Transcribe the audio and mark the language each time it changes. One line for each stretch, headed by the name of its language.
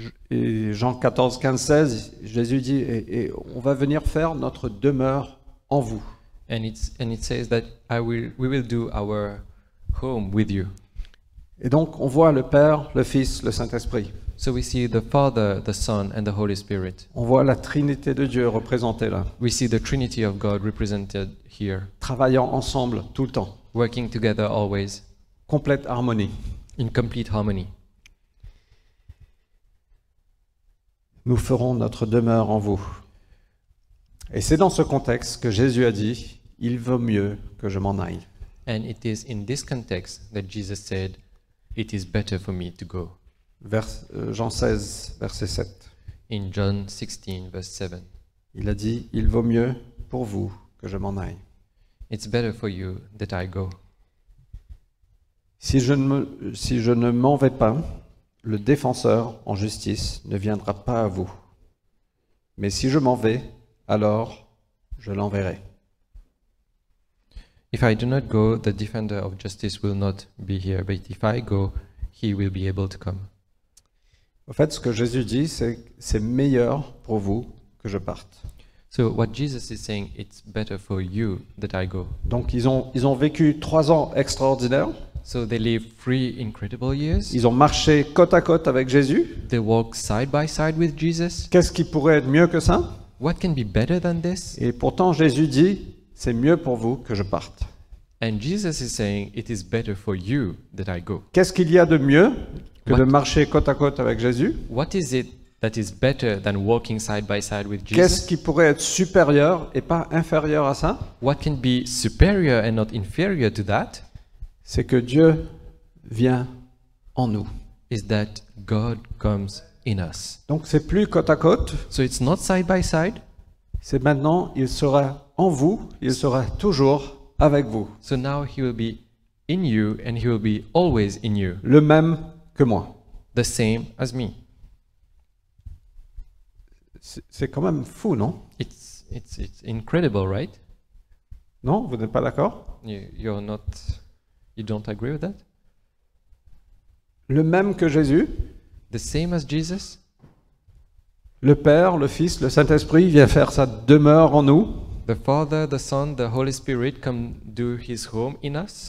French: Et Jean 14, 15, 16, Jésus dit, et on va venir faire notre demeure en vous.
English: And it says that we will do our home with you.
French: Et donc on voit le Père, le Fils, le Saint-Esprit.
English: So we see the Father, the Son, and the Holy Spirit.
French: On voit la Trinité de Dieu représentée là,
English: We see the Trinity of God represented here,
French: travaillant ensemble tout le temps,
English: working together always
French: complète harmonie.
English: in complete harmony.
French: Nous ferons notre demeure en vous. Et c'est dans ce contexte que Jésus a dit, il vaut mieux que je m'en aille.
English: And it is in this context that Jesus said, it is better for me to go.
French: Jean 16, verset 7.
English: In John 16, verse 7.
French: Il a dit, il vaut mieux pour vous que je m'en aille.
English: It's better for you that I go.
French: Si je ne m'en vais pas, le défenseur en justice ne viendra pas à vous. Mais si je m'en vais, alors je l'enverrai.
English: If I do not go, the defender of justice will not be here. But if I go, he will be able to come.
French: En fait, ce que Jésus dit, c'est que c'est meilleur pour vous que je parte.
English: So what Jesus is saying, it's better for you that I go.
French: Donc ils ont vécu 3 ans extraordinaires.
English: So they live 3 incredible years.
French: Ils ont marché côte à côte avec Jésus.
English: They walk side by side with Jesus.
French: Qu'est-ce qui pourrait être mieux que ça?
English: What can be better than this?
French: Et pourtant Jésus dit, c'est mieux pour vous que je parte.
English: And Jesus is saying, it is better for you that I go.
French: Qu'est-ce qu'il y a de mieux que
English: What?
French: de marcher côte à côte avec Jésus?
English: What is it that is better than walking side by side with
French: Qu'est-ce
English: Jesus?
French: qui pourrait être supérieur et pas inférieur à ça?
English: What can be superior and not inferior to that?
French: C'est que Dieu vient en nous.
English: Is that God comes in us.
French: Donc c'est plus côte à côte,
English: So it's not side by side.
French: c'est maintenant, il sera en vous, il sera toujours avec vous.
English: So now he will be in you and he will be always in you,
French: Le même que moi.
English: the same as me.
French: C'est quand même fou, non?
English: It's It's incredible, right?
French: Non, vous n'êtes pas d'accord?
English: You don't agree with that?
French: Le même que Jésus,
English: The same as Jesus,
French: le Père, le Fils, le Saint-Esprit vient faire sa demeure en nous
English: the Father, the Son, the Holy Spirit come do His home in us